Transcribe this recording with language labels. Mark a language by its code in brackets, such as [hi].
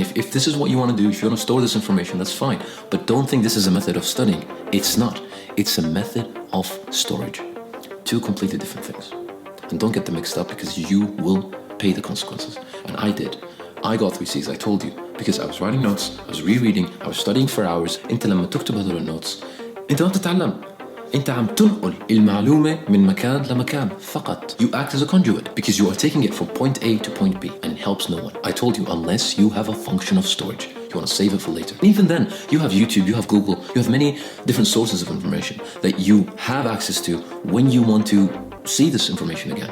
[en] If this is what you want to do, if you want to store this information, that's fine. But don't think this is a method of studying. It's not. It's a method of storage. 2 completely different things. And don't get them mixed up because you will pay the consequences. And I did. I got 3 C's, I told you. Because I was writing notes, I was rereading, I was studying for hours. [ar] انت لما تكتب هذول النوتس انت ما بتتعلم. انت عم تنقل المعلومة من مكان لمكان فقط. [en] You act as a conduit because you are taking it from point A to point B and it helps no one. I told you, unless you have a function of storage. You want to save it for later. And even then, you have YouTube, you have Google, you have many different sources of information that you have access to when you want to see this information again.